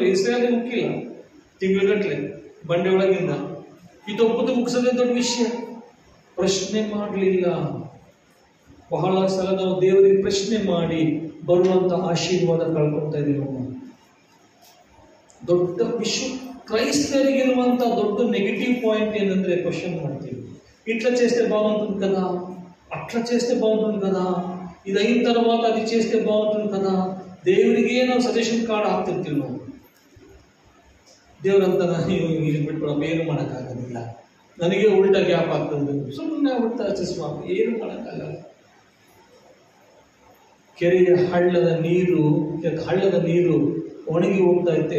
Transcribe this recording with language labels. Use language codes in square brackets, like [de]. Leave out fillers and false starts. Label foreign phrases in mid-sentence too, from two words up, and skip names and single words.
[kn] ಹೆಸರಾಗಿ ಉಕ್ಕಿಲ್ಲ, ತಿಂಗಳಗಟ್ಲೆ ಬಂಡೆ ಒಳಗಿಂದ ಇದೊಬ್ಬದು ಮುಗಿಸೋದೇ ದೊಡ್ಡ ವಿಷಯ. ಪ್ರಶ್ನೆ ಮಾಡಲಿಲ್ಲ. ಬಹಳ ಸಲ ನಾವು ದೇವರಿಗೆ ಪ್ರಶ್ನೆ ಮಾಡಿ ಬರುವಂತ ಆಶೀರ್ವಾದ ಕಳ್ಕೊಳ್ತಾ ಇದೀವಿ. ನಾವು ದೊಡ್ಡ ಕ್ರೈಸ್ತರಿಗಿರುವಂತ ದೊಡ್ಡ [en] negative point [kn] ఏంటంటే క్వశ్చన్ ಮಾಡ್ತೀವಿ. [te] ఇట్లా చేస్తే బాగుంటుంది కదా, అట్లా చేస్తే బాగుంటుంది కదా, ఇది అయిన తర్వాత అది చేస్తే బాగుంటుంది కదా. [kn] ದೇವರಿಗೆ ನಾವು [en] suggestion card [kn] ಹಾಕ್ತಿರ್ತೀವಿ. ನಾವು ದೇವರಂತ ಇಲ್ಲಿ ಬಿಟ್ಕೊಳಪ್ಪ, ಏನು ಮಾಡೋಕ್ಕಾಗೋದಿಲ್ಲ, ನನಗೆ ಉಲ್ಟಾ ಗ್ಯಾಪ್ ಆಗ್ತದೆ, ಸುಮ್ಮನೆ ಬಿಡ್ತಾ ಸ್ವಾಮಿ, ಏನು ಮಾಡೋಕ್ಕಾಗಲ್ಲ. ಕೆರೆಯ ಹಳ್ಳದ ನೀರು ಒಣಗಿ ಹೋಗ್ತಾ ಇತ್ತೆ.